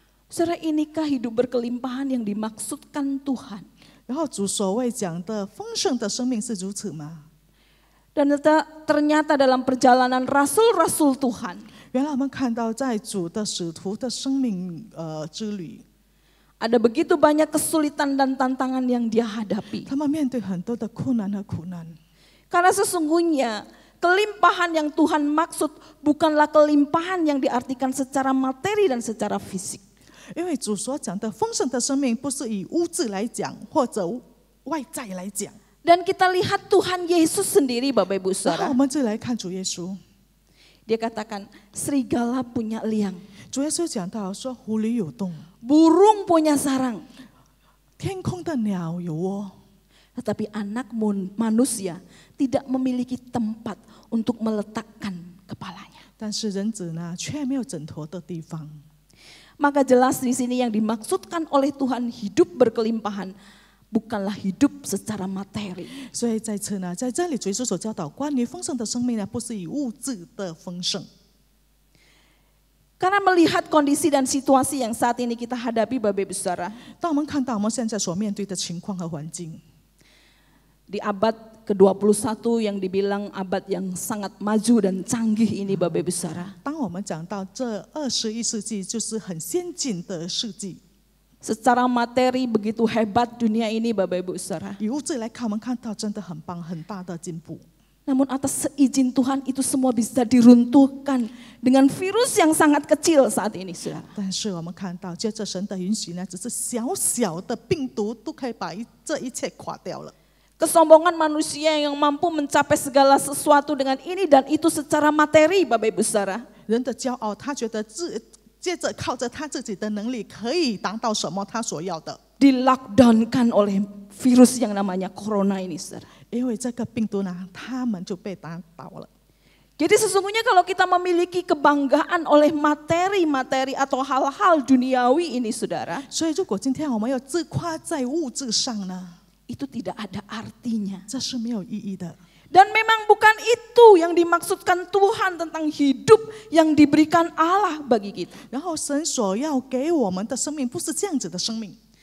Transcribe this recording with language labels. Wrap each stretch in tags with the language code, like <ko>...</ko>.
<id>Saudara, inikah hidup berkelimpahan yang dimaksudkan Tuhan?</id> <zh>然后主所谓讲的丰盛的生命是如此吗？</zh> <id>Dan ternyata dalam perjalanan rasul-rasul Tuhan,</id> <zh>原来我们看到在主的使徒的生命之旅，</zh> <id>ada begitu banyak kesulitan dan tantangan yang dia hadapi.</id> <zh>他们面对很多的困难和苦难。</zh> <id>Karena sesungguhnya kelimpahan yang Tuhan maksud bukanlah kelimpahan yang diartikan secara materi dan secara fisik.</id> <zh>因为主所讲的丰盛的生命，不是以物质来讲或者外在来讲。</zh> <id>Dan kita lihat Tuhan Yesus sendiri Bapak Ibu</id> <zh>然后</zh> <id>Saudara.</id> <zh>我们就来看主耶稣，</zh> <id>Dia katakan, serigala punya liang,</id> <zh>主耶稣讲到说，狐狸有洞，</zh> <id>burung punya sarang,</id> <zh>天空的鸟有窝，</zh> <id>tetapi anak manusia tidak memiliki tempat untuk meletakkan kepalanya.</id> <zh>但是人子呢，却没有枕头的地方。</zh> <id>Maka jelas di sini yang dimaksudkan oleh Tuhan hidup berkelimpahan bukanlah hidup secara materi.</id> <zh>所以在此呢，在这里主耶稣所教导关于丰盛的生命呢，不是以物质的丰盛。</zh> <id>Karena melihat kondisi dan situasi yang saat ini kita hadapi, Bapak Ibu Saudara,</id> <zh>当我们看到我们现在所面对的情况和环境，</zh> <id>di abad ke-21 yang dibilang abad yang sangat maju dan canggih ini, Bapak Ibu Saudara,</id> <zh>当我们讲到这21世纪就是很先进的世纪，</zh> <id>secara materi begitu hebat dunia ini, Bapak Ibu Saudara.</id> <zh>以物质来看，我们看到真的很棒，很大的进步。</zh> <id>Namun atas seizin Tuhan itu semua bisa diruntuhkan dengan virus yang sangat kecil saat ini, Saudara.</id> <zh>但是我们看到，借着神的允许呢，只是小小的病毒都可以把这一切垮掉了。</zh> <id>Kesombongan manusia yang mampu mencapai segala sesuatu dengan ini dan itu secara materi, Bapak Ibu Saudara.</id> <zh>人的骄傲，他觉得接着靠着他自己的能力可以达到什么他所要的，</zh> <id>Di-lockdownkan oleh virus yang namanya corona ini, Saudara.</id> <zh>因为这个病毒呢，他们就被打倒了。</zh> <id>Jadi sesungguhnya kalau kita memiliki kebanggaan oleh materi-materi atau hal-hal duniawi ini, Saudara,</id> <zh>所以如果今天我们要自夸在物质上呢，</zh> <id>itu tidak ada artinya.</id> <zh>这是没有意义的。</zh> <id>Dan memang bukan itu yang dimaksudkan Tuhan tentang hidup yang diberikan Allah bagi kita.</id> <zh>然后神所要给我们的生命不是这样子的生命。</zh>